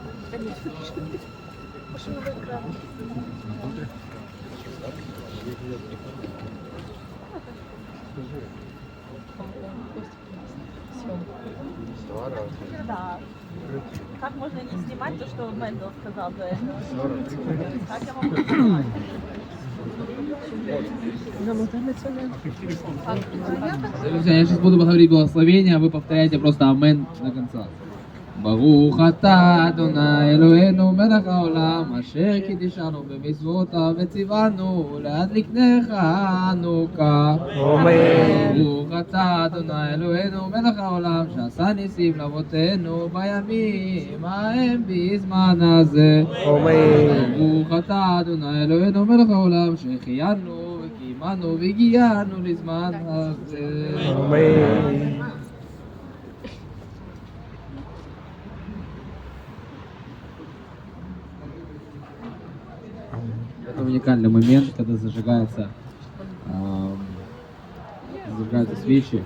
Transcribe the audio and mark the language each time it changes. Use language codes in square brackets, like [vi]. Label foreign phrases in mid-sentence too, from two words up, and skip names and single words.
[ru] Да. Как можно не снимать то, что Мэндл сказал до этого? Как я могу снимать? Друзья, я сейчас буду говорить благословение, а вы повторяете просто амен до конца. [he] ברוך אתה אדוני אלוהינו מלך העולם אשר קידשנו במצוותיו וציוונו להדליק נר חנוכה. ברוך אתה אדוני אלוהינו מלך העולם שעשה ניסים לאבותינו בימים ההם בזמן הזה. ברוך אתה אדוני אלוהינו מלך העולם שהחיינו וקיימנו והגיענו לזמן הזה. [ru] Это уникальный момент, когда зажигаются свечи.